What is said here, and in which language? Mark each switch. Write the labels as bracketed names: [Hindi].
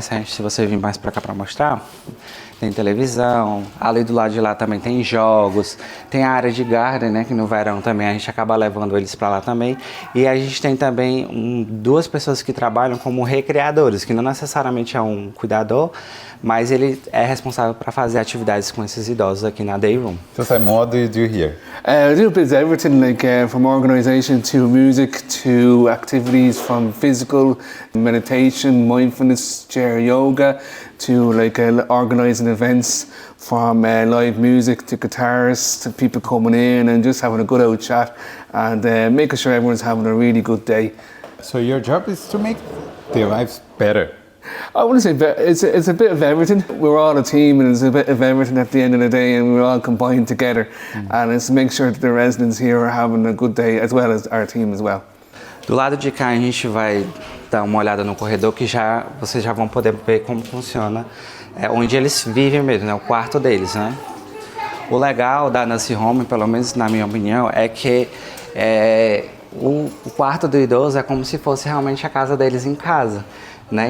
[Portuguese] Se você vir mais para cá para mostrar, tem televisão, ali do lado de lá também tem jogos, tem a área de garden, né, que no verão também a gente acaba levando eles para lá também, e a gente tem também 2 pessoas que trabalham como recreadores, que não necessariamente é um cuidador, mas ele é responsável para fazer atividades com esses idosos aqui na day room. [English] So Simon, what do you do here? I do a bit of everything, like from organisation to music to activities, from physical meditation, mindfulness, chair yoga, to like organising events, from live music to guitars to people coming in and just having a good old chat and making sure everyone's having a really good day. So your job is to make their lives better. I wouldn't say it's a bit of everything. We're all a team and it's a bit of everything at the end of the day, and we're all combined together. And it's to make sure that the residents here are having a good day as well as our team as well. [Portuguese] Do lado de cá a gente vai dar uma olhada no corredor, que vocês já vão poder ver como funciona, onde eles vivem mesmo, né, o quarto deles, né? O legal da nursing home, pelo menos na minha opinião, é que o quarto do idoso é como se fosse realmente a casa deles em casa, né?